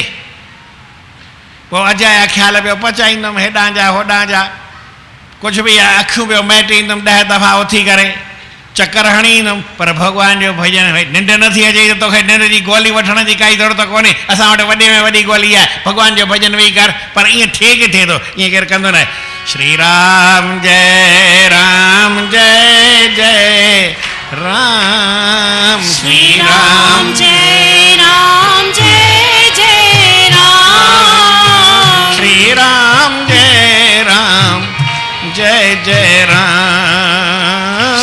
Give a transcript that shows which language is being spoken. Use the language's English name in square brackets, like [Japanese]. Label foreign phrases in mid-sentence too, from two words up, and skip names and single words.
[Sindhi] पोइ अॼु जा ख़्याल पियो पचाईंदुमि, हेॾां जा होॾां जा, कुझु बि अखियूं पियो मैटींदुमि 10 दफ़ा उथी करे, चकर हणी ईंदुमि, पर भॻवान जो भॼन निंड नथी अचे। त तोखे निंड जी गोली वठण जी काई ज़रूरत कोन्हे। असां वटि वॾे में वॾी गोली आहे, भॻवान जो भॼन वेही कर। पर ईअं थिए किथे थो? ईअं केरु कंदो न। [Hindi] श्री राम जय राम [Sindhi] जय जय राम, [Hindi] श्री राम जय राम जय जय राम, श्री राम जय राम जय जय राम,